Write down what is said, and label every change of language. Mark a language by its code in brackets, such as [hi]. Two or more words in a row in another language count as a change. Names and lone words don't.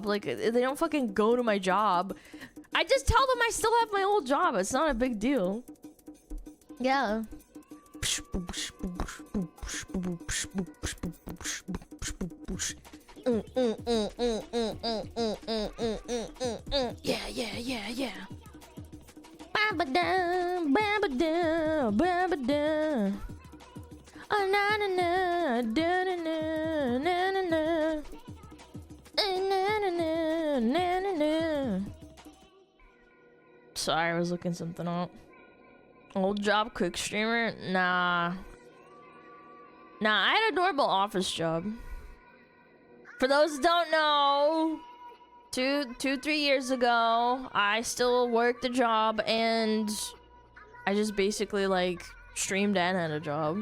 [en] Like, they don't fucking go to my job. I just tell them I still have my old job. It's not a big deal. Yeah. Yeah. Ba-ba-da, ba-ba-da, ba-ba-da. Oh, na na na, da na na, na na na. Na na na, na na na. Sorry, I was looking something up. Old job, quick streamer? Nah. I had a normal office job. For those who don't know, 3 years ago, I still worked a job and I just basically like streamed and had a job.